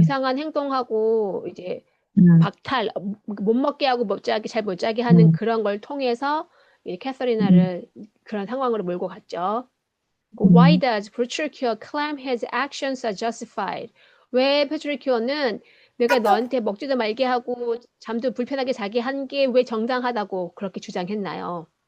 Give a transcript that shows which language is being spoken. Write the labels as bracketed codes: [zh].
[ko] 이상한 행동하고 이제 박탈, 못 먹게 하고 잘 못 자게 하는 그런 걸 통해서 이 캐서리나를 그런 상황으로 몰고 갔죠. [en] Why does Petruchio claim his actions are justified? [ko] 왜 페트루키오는 내가 너한테 먹지도 말게 하고 잠도 불편하게 자게 한 게 왜 정당하다고 그렇게 주장했나요?